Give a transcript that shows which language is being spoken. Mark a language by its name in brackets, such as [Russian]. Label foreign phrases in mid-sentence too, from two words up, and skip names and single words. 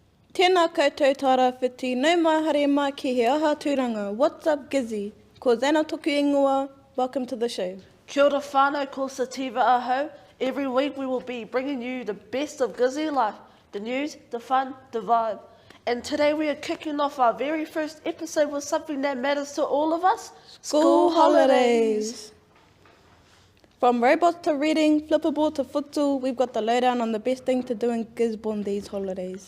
[Māori] Tēnā koutou Tairāwhiti, nau mai haere mai ki He Aha Tūranga. [English] What's up, [Māori] Gizzy? Ko Zana toku ingoa. [English] Welcome to the show. [Māori] Kia ora whānau, ko Sativa Aho. [English] Every week we will be bringing you the best of Gizzy life, the news, the fun, the vibe. And today we are kicking off our very first episode with something that matters to all of us. School holidays. From robots to reading, flippable to futsal, we've got the lowdown on the best thing to do in Gisborne these holidays.